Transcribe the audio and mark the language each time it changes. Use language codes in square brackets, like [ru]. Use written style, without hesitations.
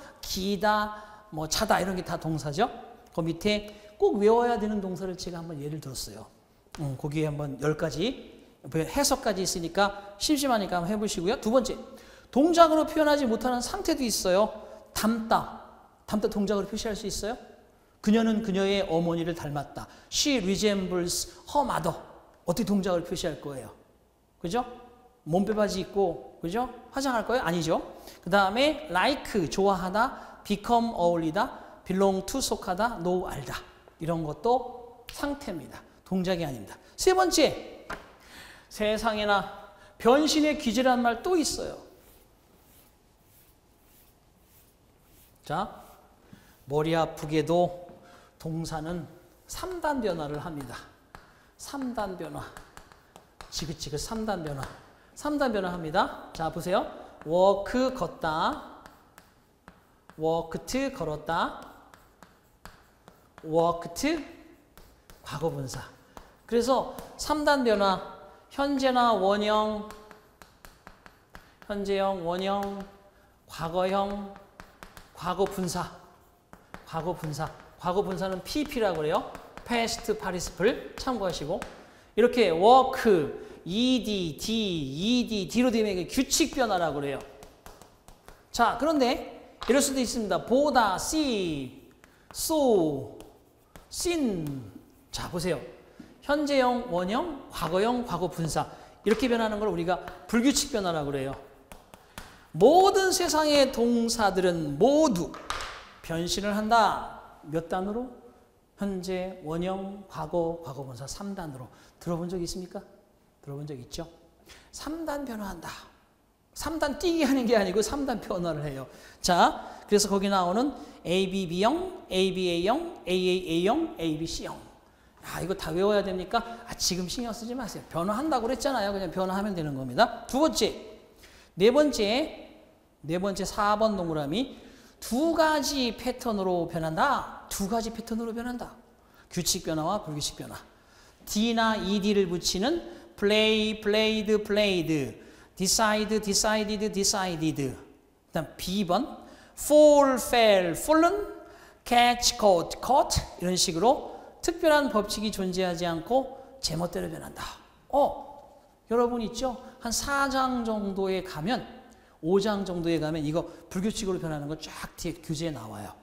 [ko] 기다, 뭐 자다 이런 게 다 동사죠. 그 밑에 꼭 외워야 되는 동사를 제가 한번 예를 들었어요. 거기에 한번 10가지 해석까지 있으니까 심심하니까 한번 해보시고요. 두 번째, 동작으로 표현하지 못하는 상태도 있어요. 닮다. 닮다 동작으로 표시할 수 있어요? 그녀는 그녀의 어머니를 닮았다. [en] She resembles her mother. [ko] 어떻게 동작을 표시할 거예요? 그죠? 몸빼바지 입고, 그죠? 화장할 거예요? 아니죠. 그 다음에 like, 좋아하다, become, 어울리다, belong to, 속하다, know, 알다. 이런 것도 상태입니다. 동작이 아닙니다. 세 번째, 세상에나 변신의 기제라는 말 또 있어요. 자, 머리 아프게도 동사는 3단 변화를 합니다. 3단 변화. 지긋지긋 3단 변화. 3단 변화 합니다. 자, 보세요. walk, 걷다. walked, 걸었다. walked, 과거분사. 그래서 3단 변화. 현재나 원형, 현재형, 원형, 과거형, 과거분사. 과거분사. 과거분사는 PP라고 그래요. [en] past participle 참고하시고. [ko] 이렇게 walk, ed, d, d로 되면 이게 규칙 변화라고 그래요. 자, 그런데 이럴 수도 있습니다. [en] 보다, see, saw, seen. [ko] 자, 보세요. 현재형, 원형, 과거형, 과거분사. 이렇게 변하는 걸 우리가 불규칙 변화라고 그래요. 모든 세상의 동사들은 모두 변신을 한다. 몇 단으로? 현재, 원형, 과거, 과거분사 3단으로. 들어본 적 있습니까? 들어본 적 있죠? 3단 변화한다. 3단 뛰기 하는 게 아니고 3단 변화를 해요. 자, 그래서 거기 나오는 ABB형, ABA형, AAA형, ABC형. 아, 이거 다 외워야 됩니까? 아, 지금 신경 쓰지 마세요. 변화한다고 그랬잖아요. 그냥 변화하면 되는 겁니다. 두 번째, 네 번째 4번 동그라미. 2가지 패턴으로 변한다. 2가지 패턴으로 변한다. 규칙 변화와 불규칙 변화. [en] D나 ED를 붙이는 play, played, played, decide, decided, decided. [ko] 그다음 B번 fall, fell, fallen, catch, caught, caught 이런 식으로 특별한 법칙이 존재하지 않고 제멋대로 변한다. 여러분 있죠? 한 4장 정도에 가면 5장 정도에 가면 이거 불규칙으로 변하는 거 쫙 뒤에 규제에 나와요.